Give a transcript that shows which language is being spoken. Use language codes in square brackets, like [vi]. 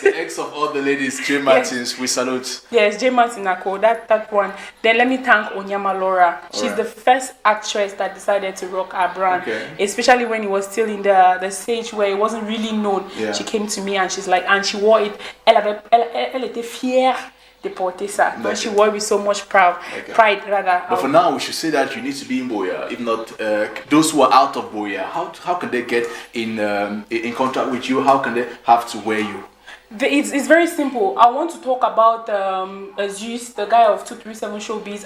[en] The ex of all the ladies, J. Martins. We salute. Yes, J. Martinako, that one. Then let me thank Onyama Laura. She's the first actress that decided to rock our brand, especially when it was still in the stage where it wasn't really known. She came to me and she's like, and she wore it. [fr] Elle était fière de porter ça. [en] But she wore with so much pride rather. But for now, we should say that you need to be in buea. If not, those who are out of buea, how can they get in contact with you? How can they have to wear you? It's very simple. I want to talk about Azus, the guy of 237 Showbiz.